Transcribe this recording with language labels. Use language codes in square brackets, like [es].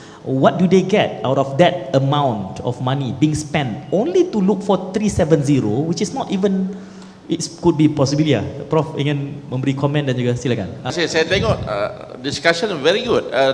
[en] What do they get out of that amount of money being spent only to look for 370, which is not even, it could be possible ya. [ms] Prof ingin memberi komen dan juga silakan. Saya tengok discussion very good.